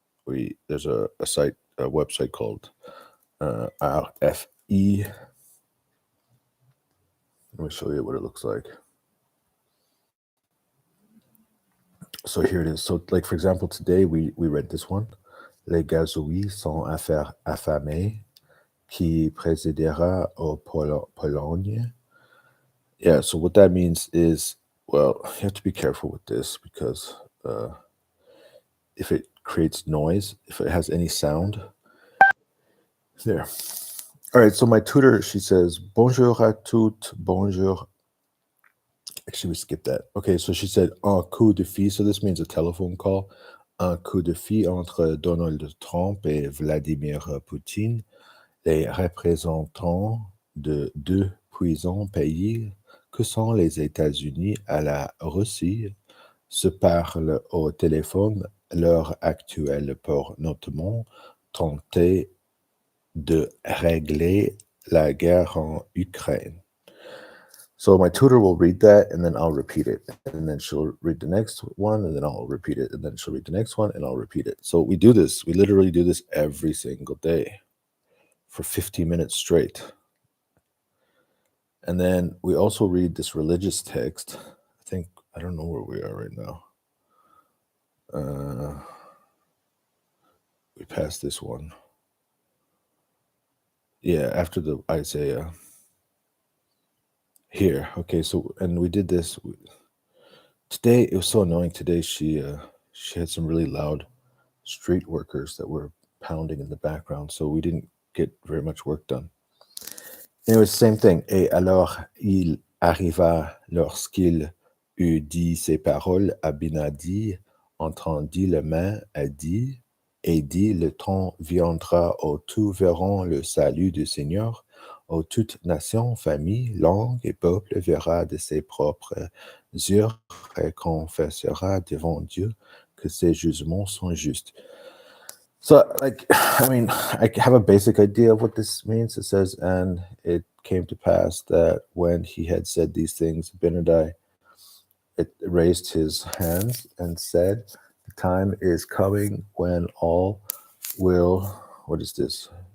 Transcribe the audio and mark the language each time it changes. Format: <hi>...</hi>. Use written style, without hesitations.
<en>There's a website called RFE. Let me show you what it looks like. So here it is. So, like for example, today we read this one.</en> <fr>Les gazouilles sont affamés, qui présidera au Pologne.</fr> <en>Yeah, so what that means is, well, you have to be careful with this, because if it creates noise, if it has any sound, there. All right, so my tutor, she says,</en> <fr>bonjour à toutes, bonjour.</fr> <en>Actually, we skipped that. Okay, so she said,</en> <fr>un coup de fil,</fr> <en>so this means a telephone call.</en> <fr>Un coup de fil entre Donald Trump et Vladimir Poutine, les représentants de deux puissants pays que sont les États-Unis et la Russie se parlent au téléphone. L'heure actuelle pour notamment tenter de régler la guerre en Ukraine.</fr> <en>So my tutor will read that, and then I'll repeat it, and then she'll read the next one, and then I'll repeat it, and then she'll read the next one, and I'll repeat it. So we do this. We literally do this every single day for 15 minutes straight. And then we also read this religious text. I don't know where we are right now. We passed this one. Yeah, after the Isaiah. here. Okay, so and we did this today. It was so annoying today. She had some really loud street workers that were pounding in the background, so we didn't get very much work done. Anyway, same thing.</en> <fr>Et alors il arriva lorsqu'il eut dit ces paroles, Abinadi entendit le main et dit, le temps viendra où tous verront le salut du Seigneur, où toute nation, famille, langue et peuple verra de ses propres yeux et confessera devant Dieu que ses jugements sont justes.</fr> <en>So, like, I mean, I have a basic idea of what this means. It says, and it came to pass that when he had said these things, Benadai it raised his hands and said, the time is coming when all will, what is this?</en>